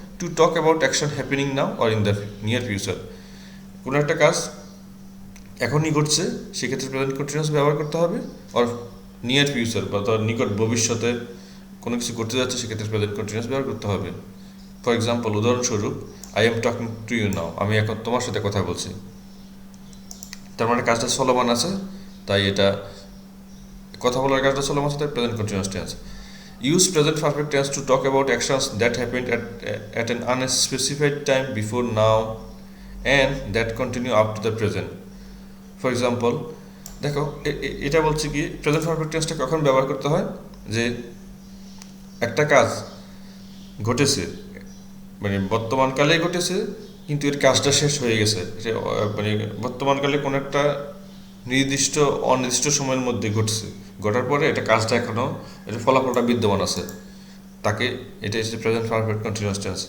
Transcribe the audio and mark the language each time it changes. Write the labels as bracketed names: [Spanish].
[English] to talk about action happening now or in the near future, [Bangla] কোনো একটা কাজ এখনই ঘটছে সেক্ষেত্রে প্রেজেন্ট কন্টিনিউয়াস ব্যবহার করতে হবে, আর নিয়ার ফিউচার বা তার নিকট ভবিষ্যতে কোনো কিছু করতে যাচ্ছে সেক্ষেত্রে প্রেজেন্ট কন্টিনিউয়াস ব্যবহার করতে হবে। ফর এক্সাম্পল, উদাহরণস্বরূপ, [English] I am talking to you now, [Bangla] আমি এখন তোমার সাথে কথা বলছি, তার মানে কাজটা চলমান আছে, তাই এটা কথা বলার কাজটা চলমান আছে, তাই present continuous tense. [English] Use present perfect tense to talk about actions that happened at an unspecified time before now and that continue up to the present. [Bangla] For example, দেখো এটা বলছে কি প্রেজেন্ট পারফেক্ট টেন্সটা কখন ব্যবহার করতে হয়, যে একটা কাজ ঘটেছে, মানে বর্তমানকালেই ঘটেছে কিন্তু এর কাজটা শেষ হয়ে গেছে, মানে বর্তমানকালে কোনো একটা নির্দিষ্ট অনির্দিষ্ট সময়ের মধ্যে ঘটছে, ঘটার পরে এটা কাজটা এখনও, এটা ফলাফলটা বিদ্যমান আছে, তাকে এটা হচ্ছে প্রেজেন্ট পারফেক্ট কন্টিনিউয়াস টেন্স।